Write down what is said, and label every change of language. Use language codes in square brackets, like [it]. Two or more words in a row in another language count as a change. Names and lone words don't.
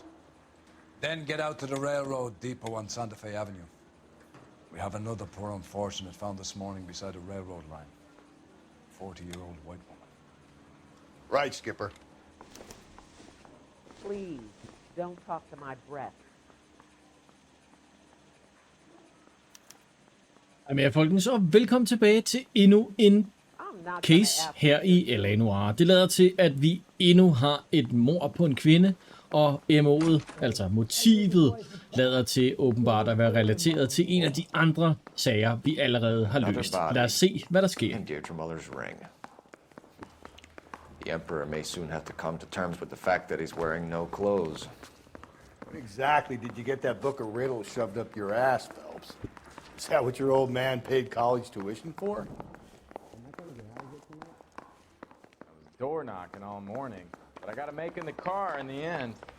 [en] Then get out to the railroad depot on Santa Fe Avenue. We have another poor unfortunate found this morning beside a railroad line. 40-year-old white woman. Right, Skipper. Please, don't talk to my breath. [da] Jamen, folkens, og velkommen tilbage til endnu en case her i L.A. Noire. Det lader til, at vi endnu har et mord på en kvinde, og MO'et, altså motivet, lader til åbenbart at være relateret til en af de andre sager, vi allerede har løst. Lad os se, hvad der sker. [en] Deirdre Muller's ring. The Emperor may soon have to come to terms with the fact that he's wearing no clothes. When exactly did you get that book of riddles shoved up your ass, Phelps? Is that what your old man paid college tuition for? I was door knocking all morning, but I got to make in the car in the end.